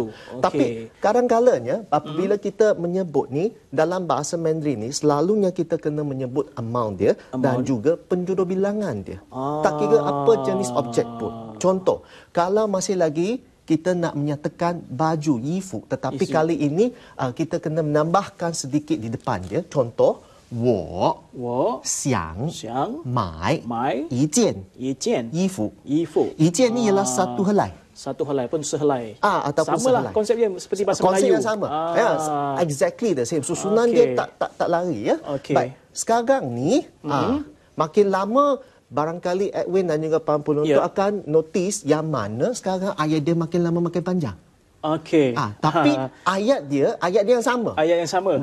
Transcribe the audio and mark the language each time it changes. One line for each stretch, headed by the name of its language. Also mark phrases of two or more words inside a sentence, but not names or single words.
Malay: Tapi kadang-kadangnya apabila kita menyebut ni dalam bahasa Mandarin ni, selalunya kita kena menyebut amount dia dan juga penjodoh bilangan dia. Tak kira apa jenis objek pun. Contoh, kalau masih lagi kita nak menyatakan baju yifu, tetapi kali ini kita kena menambahkan sedikit di depan dia.
Chinese: Contoh, 我想买一件衣服 一件
Malay: ni ialah satu helai. Satu helai pun sehelai. Ataupun samalah konsep dia seperti bahasa Melayu. Konsep yang sama.
English: Exactly the same.
Malay: Susunan dia tak lari ya. Baik. Sekarang ni makin lama barangkali Edwin dan juga para penonton akan notice yang mana sekarang ayat dia makin lama makin panjang. Tapi ayat dia yang sama. Ayat yang sama.